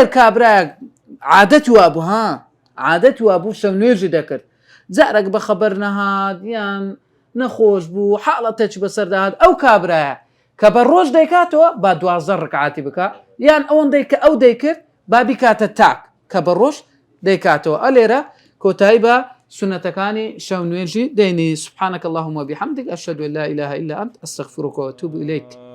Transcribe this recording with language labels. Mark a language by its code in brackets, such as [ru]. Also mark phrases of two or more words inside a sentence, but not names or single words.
[ckb] کابرایەک عادەت وا بوو شەو نوێژی دەکرد جارێک بە خەبەر نەهات یان نەخۆش بوو حاڵەتێک بەسەرداهات ئەو کابرایە کە بە ڕۆژ دەیکاتەوە با 12 ڕکعاتی بکە یان ئەوەندەی کە ئەو دەیکرد با بیکاتە تاک کە بە ڕۆژ دەیکاتەوە ئەلێرە کۆتایی بە سنەتەکانی شەو نوێژی دەینی [ar] سبحانك اللهم وبحمدك أشهد أن لا إله إلا أنت أستغفرك وأتوب إليك